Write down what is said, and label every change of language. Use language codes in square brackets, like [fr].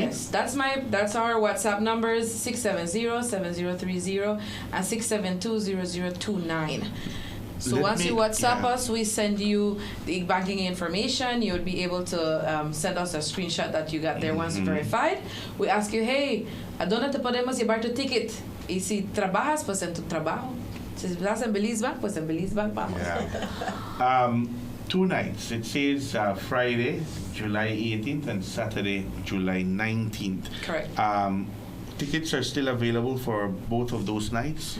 [en] Yes, that's our WhatsApp numbers, 670-7030 and 672-0029. So Let once me- you WhatsApp yeah. us, we send you the banking information. You would be able to send us a screenshot that you got there once verified. We ask you, hey, [es] ¿a dónde te podemos llevar tu ticket? Y si trabajas, pues en tu trabajo. Si estás en Belize Bank, pues en Belize Bank vamos. [en] Yeah. 2 nights. It says Friday, July 18th, and Saturday, July 19th. Correct. Tickets are still available for both of those nights?